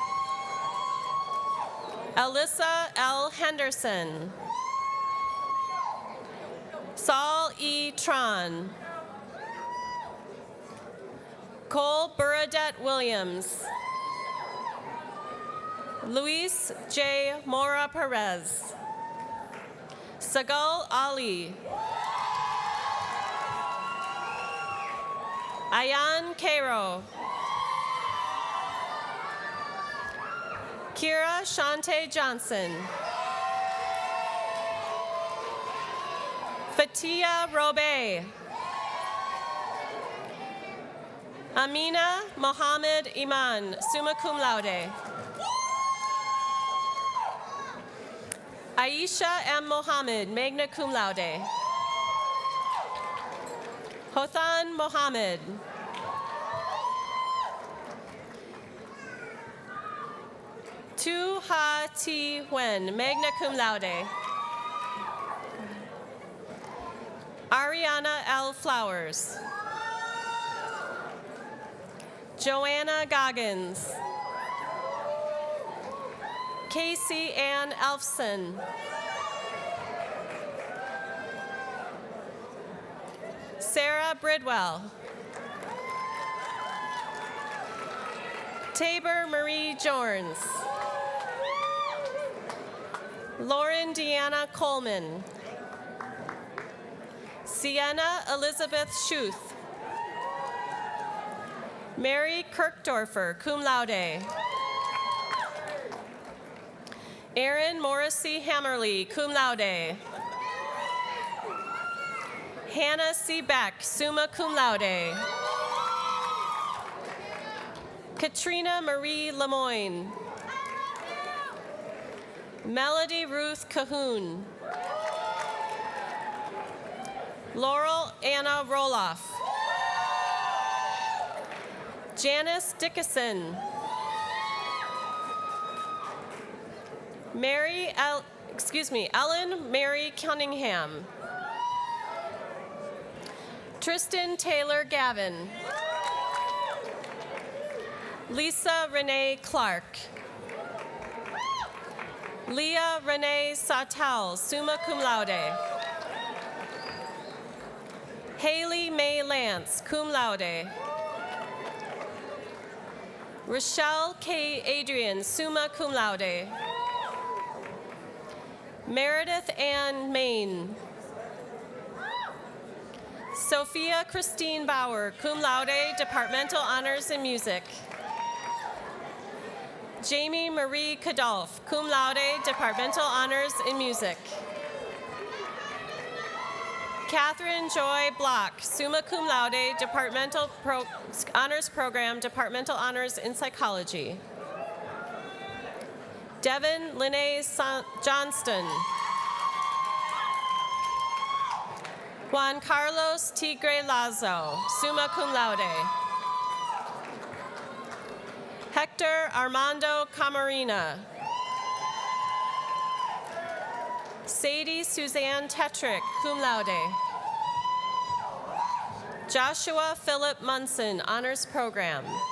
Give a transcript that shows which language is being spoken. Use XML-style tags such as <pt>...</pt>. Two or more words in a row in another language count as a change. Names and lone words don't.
<en>Alyssa L. Henderson. Saul E. Tron. Cole Bernadette Williams. Luis J. Mora Perez. Sagal Ali. Ayan Cairo. Kira Shante Johnson. Fatia Robe. Amina Mohammed Iman,</en> <la>summa cum laude.</la> <en>Aisha M.</en> <la>Mohammed, magna cum laude.</la> <en>Hothan Mohammed. Tu Ha Ti Wen,</en> <la>magna cum laude.</la> <en>Ariana L. Flowers. Joanna Goggins. Casey Ann Elfson. Sarah Bridwell. Tabor Marie Jorns. Lauren Deanna Coleman. Sienna Elizabeth Schuth. Mary Kirkdorfer,</en> <la>cum laude.</la> <en>Erin Morrissey Hammerly,</en> <la>cum laude.</la> <en>Hannah C. Beck,</en> <la>summa cum laude.</la> <en>Katrina Marie Lemoyne. Melody Ruth Cahoon. Laurel Anna Roloff. Janice Dickinson. Ellen Mary Cunningham. Tristan Taylor Gavin. Lisa Renee Clark. Leah Renee Sautel,</en> <la>summa cum laude.</la> <en>Haley May Lance,</en> <la>cum laude.</la> <en>Rochelle K. Adrian,</en> <la>summa cum laude.</la> <en>Meredith Ann Main. Sophia Christine Bauer,</en> <la>cum laude,</la> <en>Departmental Honors in Music. Jamie Marie Kadolf,</en> <la>cum laude,</la> <en>Departmental Honors in Music. Catherine Joy Block,</en> <la>summa cum laude,</la> <en>Departmental Honors Program, Departmental Honors in Psychology. Devin Linnea Johnston. Juan Carlos Tigre Lazo,</en> <la>summa cum laude.</la> <en>Hector Armando Camarina. Sadie Suzanne Tetrick,</en> <la>cum laude.</la> <en>Joshua Philip Munson, Honors Program.</en>